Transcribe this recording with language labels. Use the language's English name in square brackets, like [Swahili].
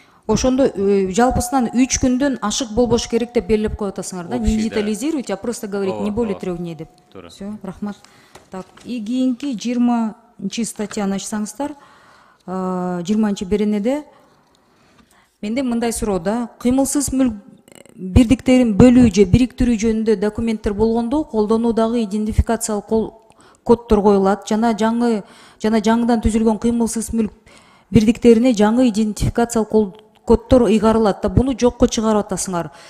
[Kyrgyz] Ошондо жалпысынан 3 күндөн ашык болбош керек деп белгилеп коюп атасыңар да? [Russian] Не детализируйте, а просто говорить не более 3 дней [Kyrgyz] деп. Все, рахмат. Так, и кийинки 20 статьяны ачсаңыздар, 20 беренеде менде мындай суроо да, кыймылсыз мүлк бирдиктерин бөлүү же бириктирүү жөнүндө документтер болгондо колдонуудагы идентификациялык коддор коюлат жана жаңыдан түзүлгөн кыймылсыз мүлк бирдиктерине жаңы идентификациялык коддор ыйгарылат да, буну жокко чыгарып атасыңар.